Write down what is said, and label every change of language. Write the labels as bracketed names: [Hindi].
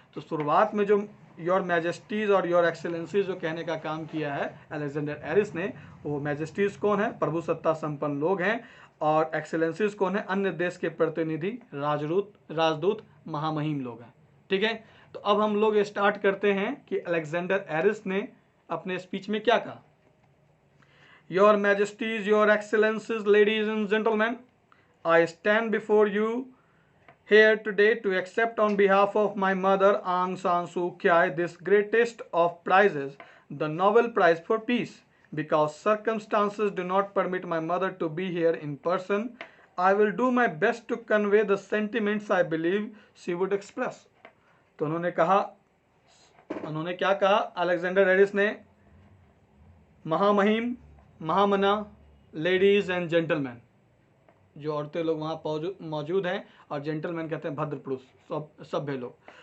[Hindi] तो शुरुआत में जो योर मैजेस्टीज और योर एक्सेलेंसीज जो कहने का काम किया है अलेक्जेंडर एरिस ने, वो मैजेस्टीज कौन है, प्रभु सत्ता संपन्न लोग हैं, और एक्सेलेंसीज कौन है, अन्य देश के प्रतिनिधि, राजदूत, महामहिम लोग हैं, ठीक है। तो अब हम लोग स्टार्ट करते हैं कि अलेक्जेंडर एरिस ने अपने स्पीच में क्या कहा। [English] Your majesties, your excellencies, ladies and gentleman, I stand before you here today to accept on behalf of my mother Aung San Suu Kyi this greatest of prizes, the Nobel Prize for Peace. Because circumstances do not permit my mother to be here in person, I will do my best to convey the sentiments I believe she would express. [Hindi] तो उन्होंने क्या कहा, Alexander Eris ने, महामहिम, महामना, ladies and gentleman, जो औरतें लोग वहाँ मौजूद हैं, और जेंटलमैन कहते हैं भद्र पुरुष, सभ्य लोग।